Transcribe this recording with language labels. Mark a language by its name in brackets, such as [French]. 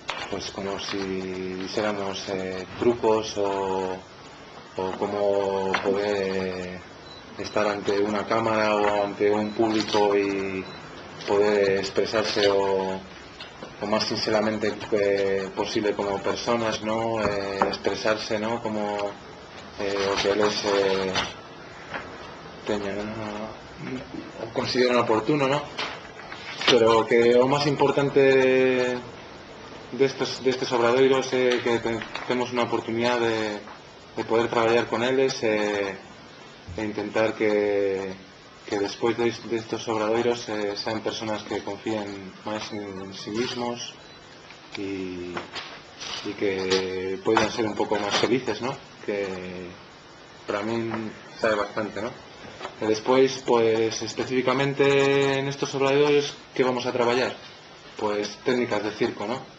[Spanish] pues como si hiciéramos trucos o cómo poder estar ante una cámara o ante un público y poder expresarse o más sinceramente posible como personas, ¿no? [Galician] Expresarse, ¿no?, como o que les teñan o consideran oportuno, ¿no? Pero que o máis importante destes obradoiros é que temos unha oportunidade de poder traballar con eles e intentar que despois destes obradoiros [Spanish] sean personas que confíen [Galician] máis en sí mismos e que poidan ser un pouco máis felices, ¿no?, que para min sabe bastante, ¿no? E despois, pues, especificamente en estos obradoiros, que vamos a traballar? [Spanish] Pues técnicas de circo, ¿no?